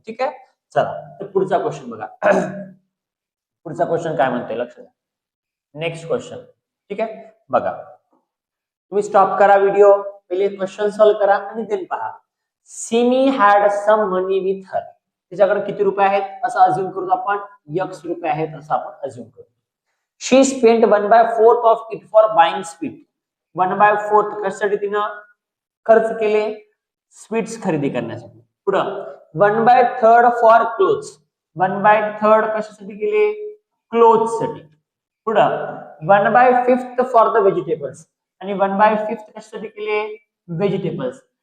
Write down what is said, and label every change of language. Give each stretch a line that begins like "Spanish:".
Marathi: ठीक आहे, चला तर पुढचा क्वेश्चन बघा. पुढचा क्वेश्चन काय म्हणते, लक्ष द्या. Next question. ठीक आहे, बघा तुम्ही स्टॉप करा व्हिडिओ, पहिले क्वेश्चन सॉल्व्ह करा आणि देन पहा.
English: Simi had some money with her.
Marathi: तिच्याकडे किती रुपये आहेत असं अज्युम करू आपण, x रुपये आहेत असं आपण अज्युम करू.
English: She spent 1/4 of it for buying sweet.
Marathi: 1/4 कशासाठी तिनं खर्च केले, स्वीट्स खरेदी करण्यासाठी. पुढं 1/3 फॉर क्लोथ्स. 1/3 कशासाठी केले, क्लोथ्स साठी. पुढं 1/5 फॉर द व्हेजिटेबल्स. आणि 1/5 कशासाठी केले, व्हेजिटेबल्स.